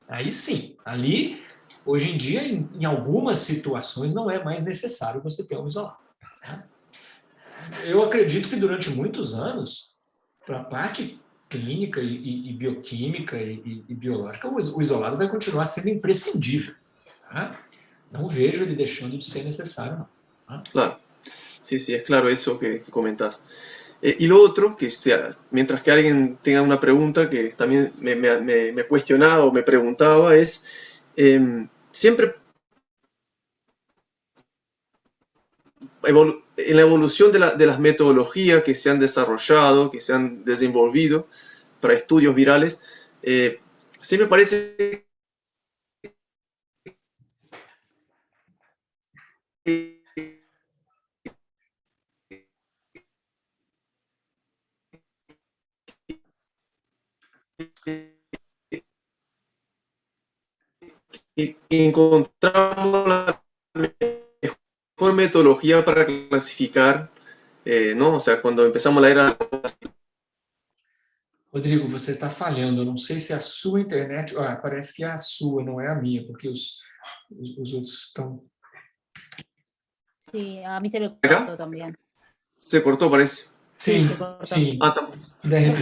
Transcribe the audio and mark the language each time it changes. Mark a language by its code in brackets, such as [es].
[pt] Aí sim, ali, hoje em dia, em algumas situações, não é mais necessário você ter um isolado. Né? Eu acredito que durante muitos anos, para a parte clínica e bioquímica e biológica, o isolado vai continuar sendo imprescindível. No vejo ele deixando de ser necesario. [es] ¿No? Claro, sí, es claro eso que comentas. Y lo otro, que mientras que alguien tenga una pregunta que también me cuestionaba o me preguntaba, es siempre en la evolución de las metodologías que se han desarrollado, que se han desenvolvido para estudios virales, sí me parece que encontramos la mejor metodología para clasificar, ¿no? O sea, cuando empezamos la era... [pt] Rodrigo, você está falhando. Eu não sei se é a sua internet... parece que é a sua, não é a minha, porque os outros estão... [es] Sí, a mí se me ¿Acá? cortó también. Se cortó, parece. [pt] Sim, se cortou. sim. Ah, tá. Quiser Professor